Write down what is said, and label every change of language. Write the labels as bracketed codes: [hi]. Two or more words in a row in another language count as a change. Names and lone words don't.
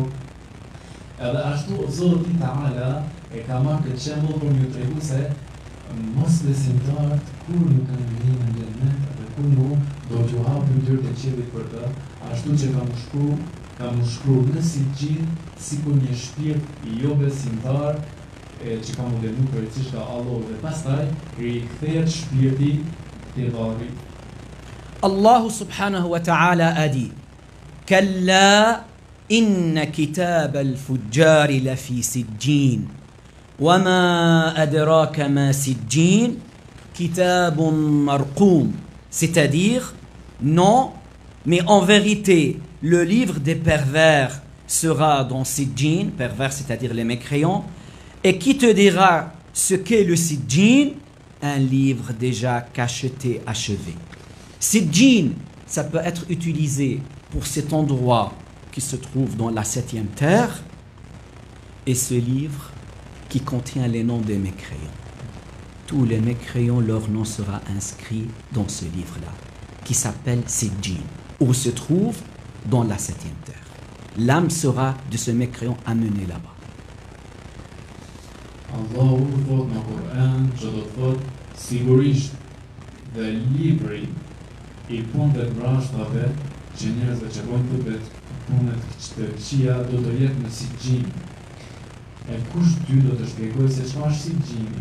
[sq] Edhe ashtu Zoti Teala e ka marrë këtë shembull për m'ju tregu se mosbesimtarët kur nuk kanë hyrë në xhennet apo kur nuk do t'ju hapin dyrët e qiellit për të, ashtu që ka më shkruar në Sijjin sikur një shpirt I jo besimtar që ka modelu përgjithsisht ka Allahu dhe pastaj rikthehet shpirti te varri. [fr] Allah [ar] سبحانه وتعالى [fr] a dit: [ar] كلا إن كتاب الفجار لفي سجين وما أدراك ما سجين كتاب مرقوم. [fr] C'est-à-dire, non, mais en vérité, le livre des pervers sera dans Sijjin, pervers c'est-à-dire les mécréants, et qui te dira ce qu'est le Sijjin, un livre déjà cacheté, achevé. Sijjin, ça peut être utilisé pour cet endroit qui se trouve dans la 7e terre, et ce livre qui contient les noms des mécréants. Tous les mécréants, leur nom sera inscrit dans ce livre-là, qui s'appelle Sijjin, où se trouve dans la 7e terre. L'âme sera de ce mécréant amenée là-bas. [sq] Allahu thot në Kur'an që do të thot sigurisht dhe libri I punëve të vrashtave që njerëzve që bojnë punët të këqija do të jetë në Sijjin. E kush ty do të shpjegoj se çfarë është Sijjini?